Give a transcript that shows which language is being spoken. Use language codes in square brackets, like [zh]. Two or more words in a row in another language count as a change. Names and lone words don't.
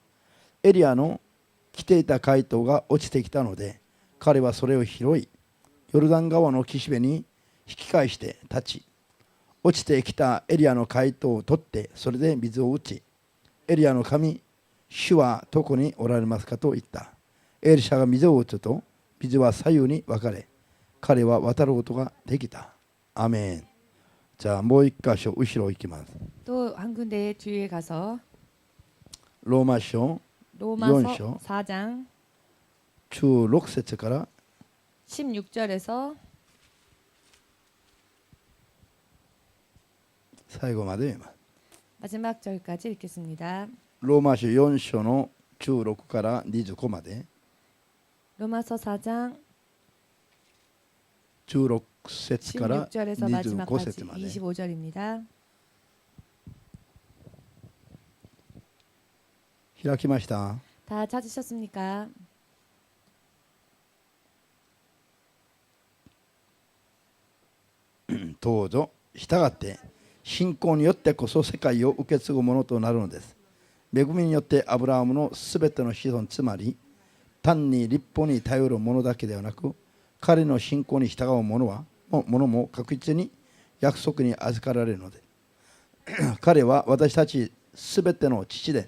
[ja] エリアの着ていた街灯が落ちてきたので、彼はそれを拾い、ヨルダン川の岸辺に引き返して立ち、落ちてきたエリアの街灯を取って、それで水を打ち、エリアの神、主はどこにおられますかと言った。エリシャが水を打つと、水は左右に分かれ、彼は渡ることができた。アメン。じゃあもう一箇所後ろ行きます。 [ko] 또 한 군데 뒤에 가서 [ja] ローマ書 [ko] 로마서 [ja] 4章 [ko] 4장 [ja] 16節から [ko] 16절에서 [ja] 最後まで読みます。 [ko] 마지막 절까지 읽겠습니다. [ja] ローマ書4章の16から25まで [ko] 로마서 4장 [ja] 16 節から [ko] 16절에서 [ja] 25 [ko] 마지막까지 [ja] 節まで [ko] 25절입니다. [ja] 開きました。 [ko] 다 찾으셨습니까? [ja] どうぞ従って信仰によってこそ世界を受け継ぐものとなるのです。恵みによってアブラハムのすべての子孫、つまり単に立法に頼るものだけではなく、彼の信仰に従う者も確実に約束に預かられるので彼は私たちすべての父です。